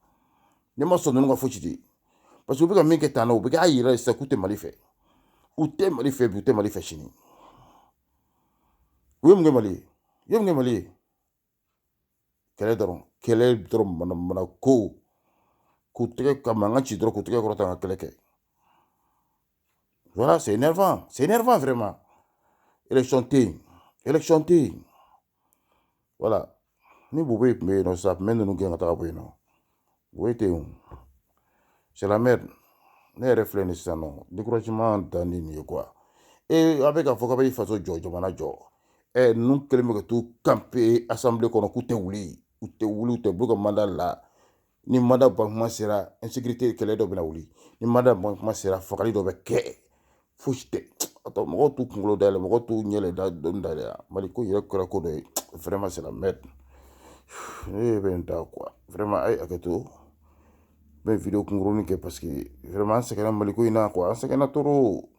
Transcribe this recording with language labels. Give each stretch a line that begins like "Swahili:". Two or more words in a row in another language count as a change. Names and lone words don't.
Bambara: ye
French: parce que
Bambara: u bɛ ka min kɛ tan na u bɛ k'a yira sisan k'u tɛ Mali fɛ u tɛ Mali fɛ bi u tɛ Mali fɛ sini u ye mun kɛ Mali ye kɛlɛ dɔrɔn mana ko k'u tɛgɛ ka mankan ci dɔrɔn k'u tɛgɛ kɔrɔta ka kɛlɛ kɛ
French: voilà c'est énervant vraiment élection
Bambara: tɛ yen voilà ni Bobo tun bɛ yen nɔ sisan a tun bɛ ninnu gɛn ka taga bɔ yen nɔ Bobo tɛ yen
French: c'est la merde
Bambara: ne yɛrɛ filɛ nin sisan nɔ découragement dan de nin ye quoi a bɛ k'a fɔ k'a bɛ faso jɔ jamana jɔ ninnu kɛlen bɛ ka t'u
French: camper assemblée
Bambara: kɔnɔ k'u tɛ wuli u tɛ b'u ka mandat la ni mandat ban kuma sera insécurité kɛlɛ dɔ bɛna wuli ni mandat ban kuma sera fagali dɔ bɛ kɛ fosi tɛ mɔgɔw t'u kunkolo dayɛlɛ mɔgɔw t'u ɲɛlɛ dɔɔni dayɛlɛ Mali ko yɛrɛ kɛra ko dɔ ye
French: vraiment c'est la merde
Bambara: ne bɛ nin da quoi vraiment a ye hakɛ to n bɛ vidéo kunkurunin kɛ
French: parce que vraiment
Bambara: an sɛgɛnna Mali ko in na quoi an sɛgɛnna trop